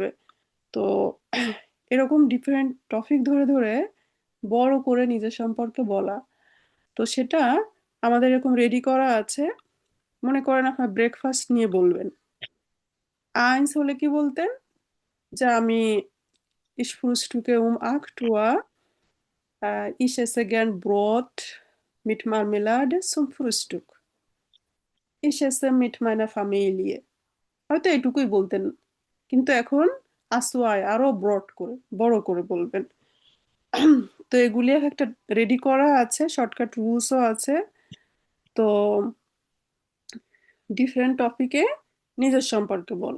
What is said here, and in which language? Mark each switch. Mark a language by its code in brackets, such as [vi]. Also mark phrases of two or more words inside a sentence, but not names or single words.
[bn] তো এরকম ডিফারেন্ট টপিক ধরে ধরে বড় করে নিজের সম্পর্কে বলা, তো সেটা আমাদের এরকম রেডি করা আছে। মনে করেন আপনার ব্রেকফাস্ট নিয়ে বলবেন, আইনস হলে কি বলতেন যে আমি [de] ich frühstücke um 8 Uhr, ich esse gern Brot mit Marmelade zum Frühstück, ich esse mit meiner Familie। [bn] হয়তো এটুকুই বলতেন, কিন্তু এখন আসোয়ায় আরো ব্রড করে বড় করে বলবেন। তো এগুলি একটা রেডি করা আছে, শর্টকাট রুলসও আছে। তো ডিফারেন্ট টপিকে নিজের সম্পর্কে বলা।